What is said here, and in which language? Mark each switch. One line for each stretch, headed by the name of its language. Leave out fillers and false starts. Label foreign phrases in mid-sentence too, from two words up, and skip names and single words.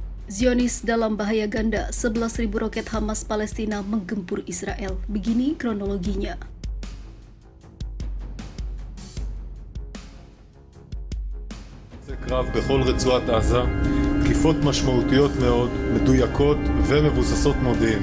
Indonesian: Zionis dalam bahaya ganda, 11.000 roket Hamas Palestina menggempur Israel. Begini kronologinya.
Hebrew: קרב בכל רצועת עזה, תקיפות משמעותיות מאוד, מדויקות ומבוססות מודיעין.